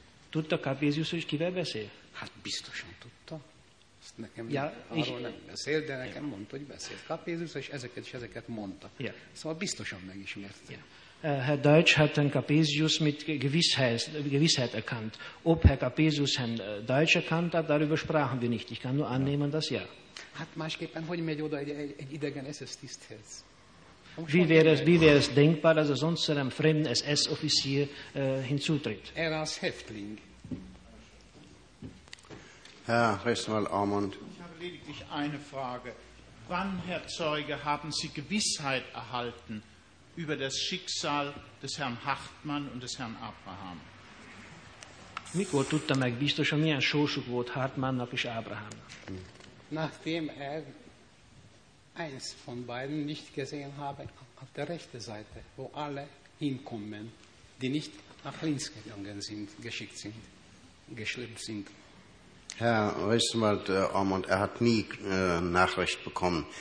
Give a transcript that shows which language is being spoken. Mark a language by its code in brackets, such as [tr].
[hu] Tudta Capesius, hogy kivel beszél? Hát biztosan tudta. Nekem arról nem beszél, de nekem mondta, hogy beszélt Capesius, és ezeket mondta. Yeah. Szóval biztosan megismerte. Yeah. [de] Herr Deutsch hat den Capesius mit Gewissheit erkannt. Ob Herr Capesius Herrn Deutsch erkannt hat, darüber sprachen wir nicht. Ich kann nur annehmen, dass ja. [hu] Hát másképpen, hogy megy oda egy idegen SS-tiszthez? [de] Wie wäre es denkbar, dass sonst einem fremden SS-Offizier hinzutritt? Er als Häftling. Herr Reswald Armand. Ich habe lediglich eine Frage. Wann, Herr Zeuge, haben Sie Gewissheit erhalten über das Schicksal des Herrn Hartmann und des Herrn Abraham? [hu] Mikor tudta meg biztosan, milyen sorsuk volt Hartmannnak és Ábrahámnak? [de] Nachdem er eins von beiden nicht gesehen habe, auf der rechten Seite, wo alle hinkommen, die nicht nach links gegangen sind, geschickt sind, geschleppt sind. Herr Reswald Armand, er hat nie Nachricht bekommen.